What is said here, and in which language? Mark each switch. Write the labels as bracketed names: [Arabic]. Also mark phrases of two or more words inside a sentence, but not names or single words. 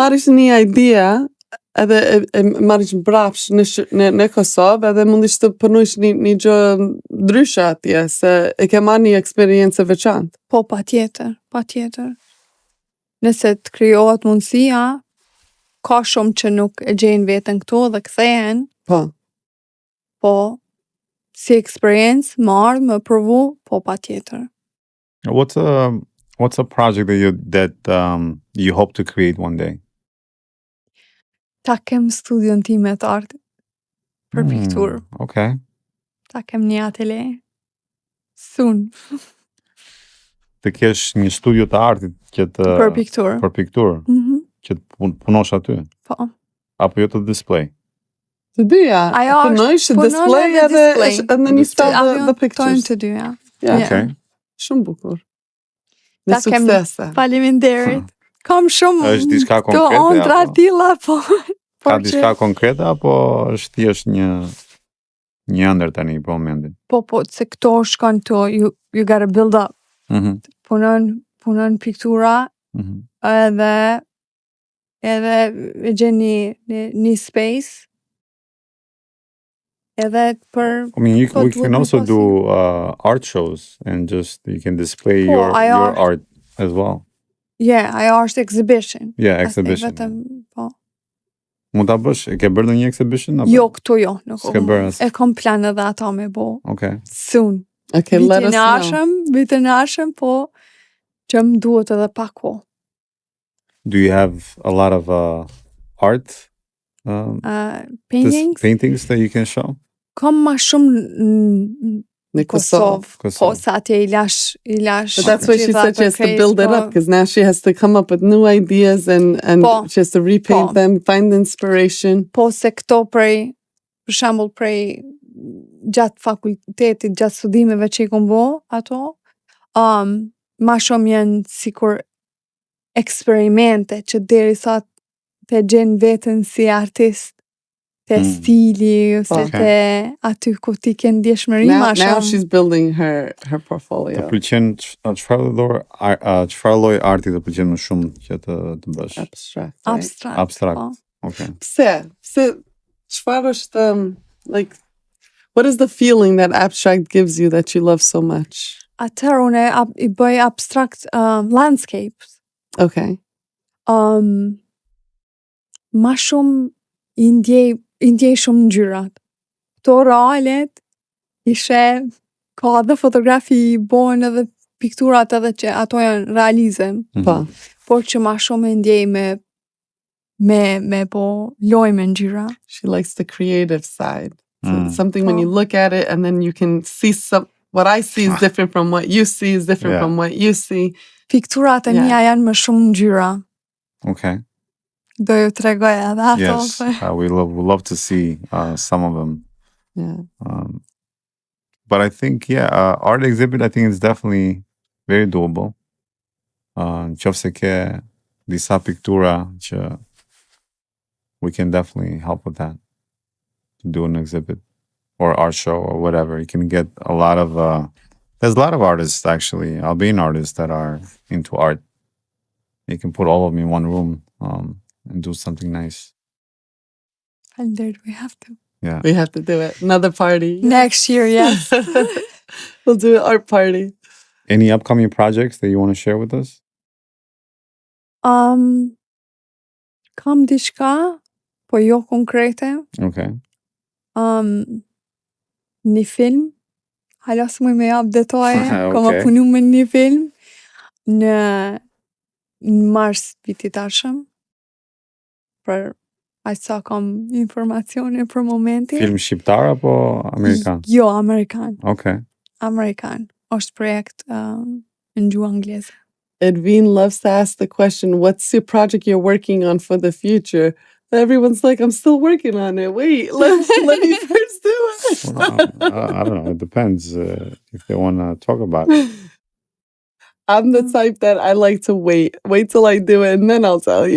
[Albanian] marrish një idea, edhe e marrish mbrapsh në Kosovë, edhe mundish të punojsh një gjë ndryshe atje, se e ke marrë një eksperiencë e veçantë. Po, patjetër. Nëse të krijohet mundësia, ka shumë që nuk e gjejnë veten këtu dhe kthehen, po si experience, më ardhë, më provu, po patjetër. What's a project that you hope to create one day? Ta kem studion time të artit për pikturë. Okay. Ta kem një atelier. Soon. Të kesh një studio të artit që të Për pikturë. për pikturë, Mhm. që të punosh aty, Po. apo jo të display. Të dyja, Ajo është- punojsh punon display edhe edhe display. në një stall the Tojnë pictures. të dyja. Ja, Yeah. Okay. shumë bukur. Me Ta kem- suksese. Faleminderit. Kam shumë Është diçka të konkrete, ondra apo? tilla, po. Ka por diçka që- konkrete apo është thjesht një ëndër tani për momentin? Po, se këto shkon [English] to, you gotta build up. Mhm. [Albanian] Punon piktura, Mhm. edhe e gjen një space, edhe për [English] I mean, [Albanian] Po, [English] we [Albanian] duhet [English] can [Albanian] me [English] also [Albanian] pasi. [English] do art shows and just you can display [Albanian] Po, [English] your [Albanian] ajo [English] your [Albanian] është- [English] art as well. [Albanian] ajo është exhibition. Yeah, Asnjë exhibition. Vetëm, po. Mund ta bësh, e ke bërë ndonjë exhibition apo? Jo, këtu jo, nuk S'ke bërë as- e kam plan edhe ata me bo. Okay. Soon. [English] Okay, let us know. [Albanian] Vitin ashëm, po që më duhet edhe pak ko. [English] Do you have a lot of art Paintings, paintings that you can show? [Albanian] kam ma shumë Në Kosovë. Po, Kosovë. sa atje i lash. [English] But that's why she said she has to build it up, because now she has to come up with new ideas and [Albanian] Po. [English] she has to repaint [Albanian] Po. [English] them, find the inspiration. [Albanian] Po, se këto për shembull prej gjatë fakultetit, gjatë studimeve që i kom bo, ato, ma shumë janë sikur eksperimente që deri sa të gjenë vetën si artist, të stili, ose Po. të aty ku ti ke ndjeshmëri [English] Now [Albanian] ma shumë. [English] she's building her [Albanian] Të [English] portfolio. [Albanian] pëlqen çfarë lloj arti të pëlqen më shumë që të bësh? [English] Abstract. Right? [Albanian] Abstrakt. Abstrakt. Po. [English] Okay. [Albanian] Pse çfarë është [English] like what is the feeling that abstract gives you that you love so much? [Albanian] Atëherë unë i bëj [English] abstract landscapes. [Albanian] Okay. Ma shumë i ndjej i ndjej shumë ngjyrat. Këto realet ishe ka edhe fotografi bojnë edhe pikturat edhe që ato janë realizëm, Po. por që ma shumë e ndjej me po loj me ngjyra. [English] She likes the creative side. So Mm. it's something when you look at it and then you can see what I see is different from what you see is different Yeah. from what you see. [Albanian] Pikturat e Yeah. mia janë më shumë ngjyra. Okay. Do ju tregoj edhe ato. [English] Yes. We love to see some of them. Yeah. But I think, art exhibit, I think it's definitely very doable. [Albanian] Qofse ke disa piktura që [English] we can definitely help with that. To do an exhibit or art show or whatever. You can get a lot of, there's a lot of artists actually, Albanian artists that are into art. You can put all of them in one room and do something nice. Falënderit, we have to. Yeah. We have to do it. Another party. Next year, yes. We'll do an art party. Any upcoming projects that you want to share with us? [Albanian] Kam diçka, po jo konkrete. Okay. Një film, hala s'muj me jap detaje, kam Okay. punu me një film në mars vitit arshëm, për aq sa kam informacione për momentin. Film shqiptar apo amerikan? Jo, amerikan. Okay. Amerikan. Është projekt në gjuhë angleze. [English] Edwin loves to ask the question, what's your project you're working on for the future? Everyone's like, I'm still working on it. Wait, let me first do it. Well, I don't know. It depends if they want to talk about it. I'm the type that I like to wait till I do it, and then I'll tell you.